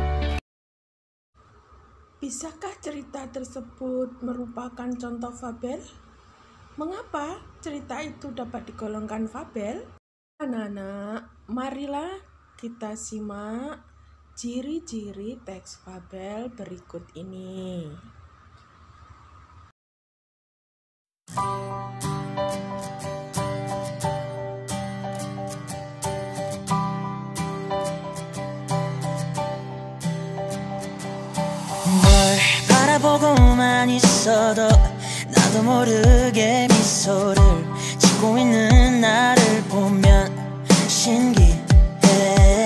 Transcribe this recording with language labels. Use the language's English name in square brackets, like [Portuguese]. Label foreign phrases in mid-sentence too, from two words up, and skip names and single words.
[Indonesian] Bisakah cerita tersebut merupakan contoh fabel? Mengapa cerita itu dapat digolongkan fabel? Anak-anak, marilah kita simak ciri-ciri teks fabel berikut ini. [Korean] 널 바라보고만 있어도 나도 모르게 미소를 짓고 있는 나를 보면 신기해.